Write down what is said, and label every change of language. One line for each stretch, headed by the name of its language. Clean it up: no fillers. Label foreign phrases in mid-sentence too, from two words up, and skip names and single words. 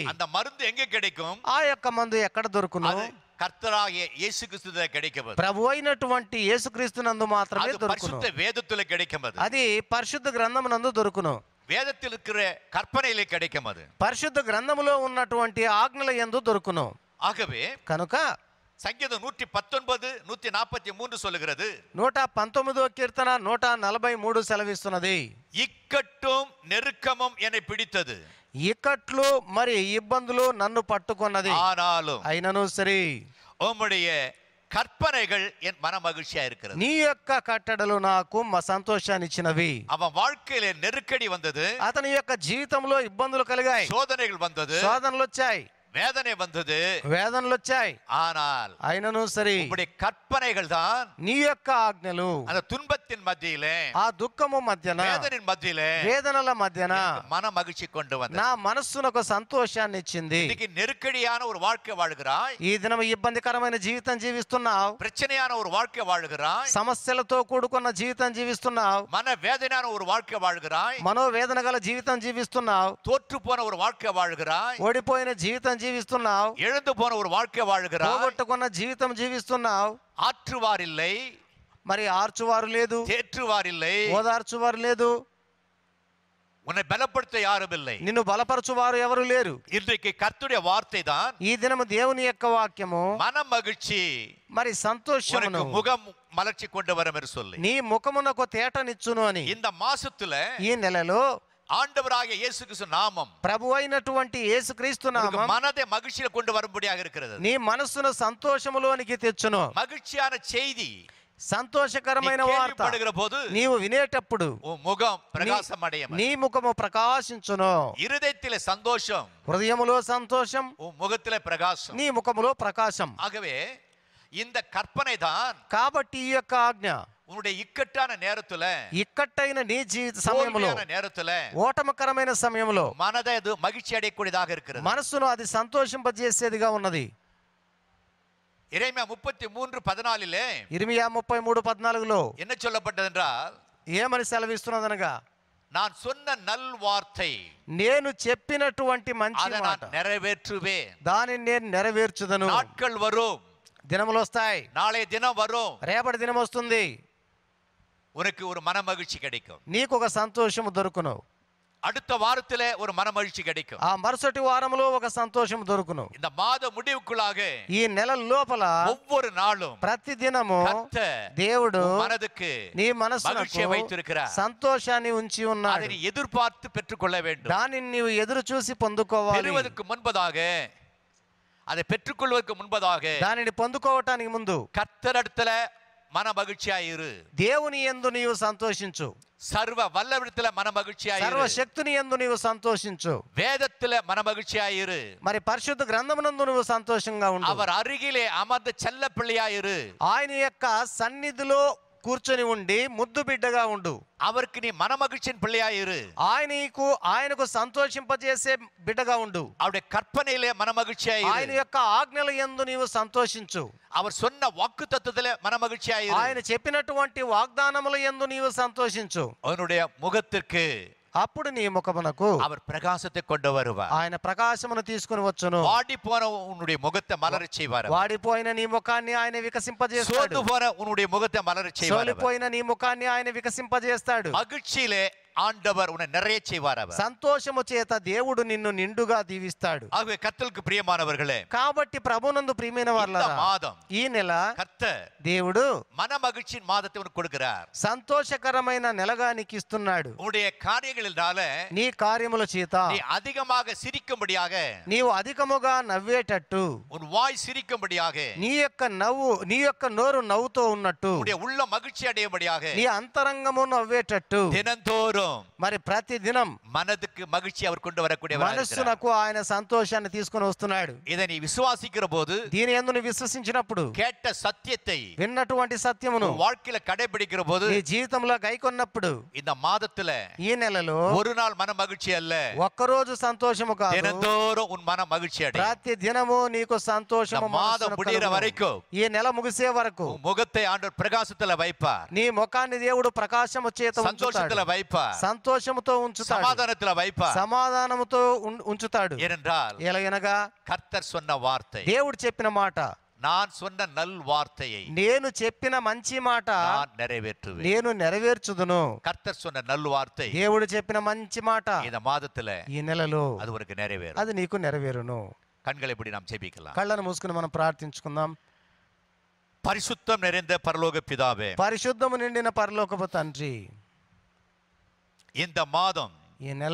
Tamil: அந்த மருந்து எங்க கிடைக்கும்?
Telugu: ఆ యొక్క మందు ఎక్కడ దొరుకును?
Tamil: அது கர்த்தராகிய இயேசு கிறிஸ்துவிலே கிடைக்கும்.
Telugu: ప్రభు అయినటువంటి యేసుక్రీస్తునందు మాత్రమే
Tamil: அது
Telugu: దొరుకును.
Tamil: பரிசுத்த வேதத்திலே கிடைக்கும்.
Telugu: అది పరిశుద్ధ గ్రంథమునందు దొరుకును.
Tamil: வேதத்தில் இருக்கிற கற்பனையிலே கிடைக்கும். அது
Telugu: పరిశుద్ధ గ్రంథములో ఉన్నటువంటి ఆజ్ఞల యందు దొరుకును.
Tamil: ஆகவே
Telugu: కనుక
Tamil: சங்கீதம் 119 143 சொல்லுகிறது,
Telugu: 119వ కీర్తన 143 సెలవిస్తున్నది,
Tamil: இக்கட்டும் நெருக்கமும் என்னை பிடித்தது,
Telugu: ఇక్కట్లు మరి ఇబ్బందులు నన్ను పట్టుకున్నది,
Tamil: ஆனாலும்
Telugu: అయినను సరే
Tamil: உம்முடைய கற்பனைகள் என் மன மகிழ்ச்சியா இருக்கிறது.
Telugu: నీ యొక్క కట్టడలు నాకు సంతోషాన్ని ఇచ్చినవి.
Tamil: அவன் வாழ்க்கையில நெருக்கடி வந்தது,
Telugu: అతని యొక్క జీవితంలో ఇబ్బందులు కలిగాయి,
Tamil: சோதனைகள் வந்தது,
Telugu: శోధనలు వచ్చాయి,
Tamil: வேதனை வந்தது,
Telugu: వేదనలు వచ్చాయి.
Tamil: ஆனால்
Telugu: అయినను సరే
Tamil: உம்முடைய கற்பனைகள் தான்
Telugu: నీ యొక్క ఆజ్ఞలు
Tamil: அந்த துன்பத்தின் மத்தியிலே,
Telugu: ఆ దుఃఖము మధ్యన,
Tamil: வேதனின் மத்தியிலே
Telugu: వేదనల మధ్యన
Tamil: மன மகிழ்ச்சி கொண்டு வந்தது.
Telugu: నా మనస్సునకు సంతోషాన్ని ఇచ్చింది.
Tamil: இன்னைக்கு நெருக்கடியான ஒரு வாழ்க்கை வாழ்கிறாய்,
Telugu: ఈ దినం ఇబ్బందికరమైన జీవితం జీవిస్తున్నావు,
Tamil: பிரச்சனையான ஒரு வாழ்க்கை வாழ்கிறாய்,
Telugu: సమస్యలతో కూడుకున్న జీవితం జీవిస్తున్నావు,
Tamil: மன வேதனையான ஒரு வாழ்க்கை வாழ்கிறாய்,
Telugu: మనోవేదన గల జీవితం జీవిస్తున్నావు,
Tamil: தோற்று போன ஒரு வாழ்க்கை வாழ்கிறாய்,
Telugu: ఓడిపోయిన జీవితం జీవిస్తున్నావు,
Tamil: எழுந்து போன ஒரு வாழ்க்கை வாழ்கிறாய்,
Telugu: పోగొట్టుకున్న జీవితం జీవిస్తున్నావు.
Tamil: ஆற்றுவார் இல்லை,
Telugu: మరి ఆర్చువారు లేదు,
Tamil: தேற்றுவார் இல்லை,
Telugu: ఓదార్చువారు లేదు,
Tamil: உன்னை பலப்படுத்த யாரும் இல்லை.
Telugu: నిన్ను బలపరచువారు ఎవరు లేరు.
Tamil: இன்றைக்கு கர்த்தருடைய வார்த்தை தான்
Telugu: ఈ దినము దేవుని యొక్క వాక్యము
Tamil: மன மகிழ்ச்சி,
Telugu: మరి సంతోషమును
Tamil: உனக்கு முகம் மலர்ச்சி கொண்டு வரும் என்று சொல்லி,
Telugu: నీ ముఖమునకు తేటనిచ్చును అని.
Tamil: இந்த மாசத்துல
Telugu: ఈ నెలలో
Tamil: ஆண்டவராகிய இயேசு கிறிஸ்து நாமம்
Telugu: ప్రభు అయినటువంటి యేసుక్రీస్తు
Tamil: உனக்கு
Telugu: నామం
Tamil: மனதை மகிழ்ச்சியில கொண்டு வரும்படியாக இருக்கிறது.
Telugu: నీ మనస్సును సంతోషములోనికి తెచ్చును.
Tamil: மகிழ்ச்சியான செய்தி
Telugu: సంతోషకరమైన
Tamil: நீ
Telugu: వార్త
Tamil: கேள்விப்படுகிற போது
Telugu: నీవు వినేటప్పుడు
Tamil: உன் முகம் பிரகாசம் அடையும்.
Telugu: నీ ముఖము ప్రకాశించును.
Tamil: இருதயத்திலே சந்தோஷம்,
Telugu: హృదయములో సంతోషం,
Tamil: உன் முகத்திலே பிரகாசம்.
Telugu: నీ ముఖములో ప్రకాశం.
Tamil: ஆகவே இந்த கற்பனை தான்
Telugu: కాబట్టి ఈ యొక్క ఆజ్ఞ
Tamil: உன்னுடைய இக்கட்டான நேரத்துல,
Telugu: ఇక్కట్టైన నీ జీవిత సమయంలో,
Tamil: தோல்வியான நேரத்துல
Telugu: ఓటమకరమైన సమయంలో
Tamil: மனதை அது மகிழ்ச்சி அடையக்கூடியதாக இருக்கிறது.
Telugu: మనస్సును అది సంతోషింపజేసేదిగా ఉన్నది.
Tamil: எரேமியா 33:14
Telugu: ఇర్మియా 33:14
Tamil: என்ன சொல்லப்பட்டது என்றால்,
Telugu: ఏమని సెలవిస్తున్నదనగా,
Tamil: நான் சொன்ன நல் வார்த்தை
Telugu: నేను చెప్పినటువంటి మంచి
Tamil: அதை
Telugu: మాట
Tamil: நான் நிறைவேற்றுவேன்.
Telugu: దానిని నేను నెరవేర్చుదను.
Tamil: நாட்கள் வரும்,
Telugu: దినములు వస్తాయి,
Tamil: நாளைய தினம் வரும்,
Telugu: రేపటి దినం వస్తుంది,
Tamil: உனக்கு ஒரு மன மகிழ்ச்சி கிடைக்கும்.
Telugu: నీకు ఒక సంతోషము దొరుకును.
Tamil: அடுத்த வாரத்திலே ஒரு மன மகிழ்ச்சி கிடைக்கும்.
Telugu: ఆ మరుసటి వారములో ఒక సంతోషం దొరుకును.
Tamil: இந்த மாத முடிவுக்குள்ளாக
Telugu: ఈ నెల లోపల
Tamil: ஒவ்வொரு நாளும்
Telugu: ప్రతి దినము
Tamil: கர்த்தர்
Telugu: దేవుడు
Tamil: உன் மனதுக்கு
Telugu: నీ మనస్సునకు
Tamil: மகிழ்ச்சியை வைத்திருக்கிறார்.
Telugu: సంతోషాన్ని ఉంచి
Tamil: அதை
Telugu: ఉన్నాడు.
Tamil: நீ எதிர்பார்த்து பெற்றுக்கொள்ள வேண்டும்.
Telugu: దానిని నీవు ఎదురు చూసి పొందుకోవాలి.
Tamil: பெறுவதற்கு முன்பதாக, அதை பெற்றுக்கொள்வதற்கு முன்பதாக
Telugu: దానిని పొందుకోవటానికి ముందు
Tamil: கர்த்தரிடத்துல மன மகிழ்ச்சியாயிரு.
Telugu: దేవుని యందు నీవు సంతోషించు.
Tamil: சர்வ வல்லவரிடத்துல மன மகிழ்ச்சியாயிரு.
Telugu: సర్వశక్తుని యందు నీవు సంతోషించు.
Tamil: வேதத்துல மன மகிழ்ச்சியாயிரு.
Telugu: మరి పరిశుద్ధ గ్రంథమునందు నువ్వు సంతోషంగా ఉండు.
Tamil: அவர் அருகிலே அமர்ந்த செல்ல పిள்ளையாயிரு.
Telugu: ఆయన యొక్క సన్నిధిలో కూర్చొని ఉండి ముద్దు బిడ్డగా ఉండు.
Tamil: அவருக்கு நீ மன மகிழ்ச்சியின் பிள்ளையாயிரு.
Telugu: ఆయనకు సంతోషింపజేసే బిడ్డగా ఉండు.
Tamil: அவருடைய கற்பனையிலே மன மகிழ்ச்சியாயிரு.
Telugu: ఆయన యొక్క ఆజ్ఞల యందు నీవు సంతోషించు.
Tamil: அவர் சொன்ன வாக்குத்தத்தத்திலே மன மகிழ்ச்சியாயிரு.
Telugu: ఆయన చెప్పినటువంటి వాగ్దానముల యందు నీవు సంతోషించు.
Tamil: அவனுடைய முகத்திற்கு
Telugu: అప్పుడు నీ ముఖమునకు
Tamil: அவர் பிரகாசத்தை கொண்டு வருவார்.
Telugu: ఆయన ప్రకాశమును తీసుకుని వచ్చును.
Tamil: வாடி போன உன்னுடைய முகத்தை மலரச் செய்வார்.
Telugu: వాడిపోయిన నీ ముఖాన్ని ఆయన వికసింపజేస్తాడు.
Tamil: சோர்ந்து போன உன்னுடைய முகத்தை மலரச் செய்வார்.
Telugu: సోలిపోయిన నీ ముఖాన్ని ఆయన వికసింపజేస్తాడు.
Tamil: மகிழ்ச்சியிலே ஆண்டவர் உன்னை நிறைய செய்வார். அவர்
Telugu: సంతోషము చేత దేవుడు నిన్ను నిండుగా దీవిస్తాడు.
Tamil: ஆகவே கர்த்தருக்கு பிரியமானவர்களே,
Telugu: కాబట్టి ప్రభునందు ప్రియమైన
Tamil: இந்த
Telugu: వారలారా,
Tamil: மாதம்
Telugu: ఈ నెల
Tamil: கர்த்தர்
Telugu: దేవుడు
Tamil: மன மகிழ்ச்சியின் மாதத்தை உனக்கு கொடுக்கிறார்.
Telugu: సంతోషకరమైన నెలగా నీకు ఇస్తున్నాడు.
Tamil: உன்னுடைய காரியங்களினால
Telugu: నీ కార్యముల చేత
Tamil: நீ அதிகமாக சிரிக்கும்படியாக,
Telugu: నీవు అధికముగా నవ్వేటట్టు,
Tamil: உன் வாய் சிரிக்கும்படியாக,
Telugu: నీ యొక్క నోరు నవ్వుతో ఉన్నట్టు,
Tamil: உன்னுடைய உள்ள மகிழ்ச்சி அடையும்படியாக,
Telugu: నీ అంతరంగము నవ్వేటట్టు,
Tamil: தினந்தோறும்
Telugu: మరి ప్రతి దినం
Tamil: மனதுக்கு மகிழ்ச்சி அவர் கொண்டு வரக்கூடியவர்.
Telugu: మనస్సునకు ఆయన సంతోషాన్ని తీసుకొని వస్తున్నాడు.
Tamil: இதை நீ விசுவாசிக்கிற போது,
Telugu: దీని యందు నువ్వు విశ్వసించినప్పుడు,
Tamil: கேட்ட సత్యத்தை
Telugu: విన్నటువంటి సత్యమును
Tamil: வாழ்க்கையில கடைபிடிக்கிற போது,
Telugu: నీ జీవితంలో గైకొన్నప్పుడు,
Tamil: இந்த மாதத்துல
Telugu: ఈ నెలలో
Tamil: ஒரு நாள் மன மகிழ்ச்சி அல்ல,
Telugu: ఒక్కరోజు సంతోషము కాదు,
Tamil: தினந்தோறும் உன் மன மகிழ்ச்சி அடையும்.
Telugu: ప్రతి దినము నీకు సంతోషము
Tamil: இந்த மாதம்
Telugu: మనస్సును
Tamil: முடிகிற
Telugu: కలుగును.
Tamil: வரைக்கும்
Telugu: ఈ నెల ముగిసే వరకు
Tamil: உன் முகத்தை ஆண்டவர் பிரகாசத்துல வைப்பார்,
Telugu: నీ ముఖాన్ని దేవుడు ప్రకాశము చేత
Tamil: சந்தோஷத்துல
Telugu: ఉంచుతాడు,
Tamil: வைப்பார்,
Telugu: సంతోషముతో ఉంచుతాడు,
Tamil: சமாதானத்துல வைப்பார்.
Telugu: సమాధానముతో ఉంచుతాడు.
Tamil: ஏனென்றால்
Telugu: ఎలాగనగా
Tamil: கர்த்தர் சொன்ன வார்த்தை,
Telugu: దేవుడు చెప్పిన మాట,
Tamil: நான் சொன்ன நல் வார்த்தையை
Telugu: నేను చెప్పిన మంచి మాట
Tamil: நான் நிறைவேற்றுவேன்.
Telugu: నేను నెరవేర్చుదును.
Tamil: கர்த்தர் சொன்ன நல் வார்த்தை
Telugu: దేవుడు చెప్పిన మంచి మాట
Tamil: இந்த மாதத்துல
Telugu: ఈ నెలలో
Tamil: அது உனக்கு நிறைவேறும்.
Telugu: అది నీకు నెరవేరును.
Tamil: கண்களை இப்படி நாம் ஜெபிக்கலாம்.
Telugu: కళ్ళను మూసుకుని మనం ప్రార్థించుకుందాం.
Tamil: பரிசுத்தம் நிறைந்த பரலோக பிதாவே,
Telugu: పరిశుద్ధము నిండిన పరలోకపు తండ్రి,
Tamil: இந்த மாதம்
Telugu: ఈ నెల